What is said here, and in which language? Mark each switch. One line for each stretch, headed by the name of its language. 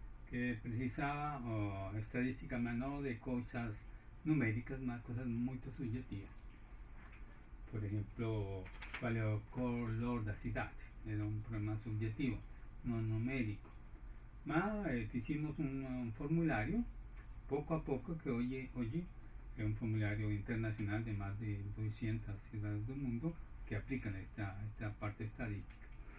Spanish: que precisaba estadística, mas no de cosas numéricas, más cosas muy subjetivas.
Portuguese: Por ejemplo, qual é o color da cidade?
Spanish: Era un problema subjetivo, no numérico. Ma hicimos un formulario, poco a poco, que hoy es un formulario internacional de más de 200 ciudades del mundo que aplican esta parte estadística.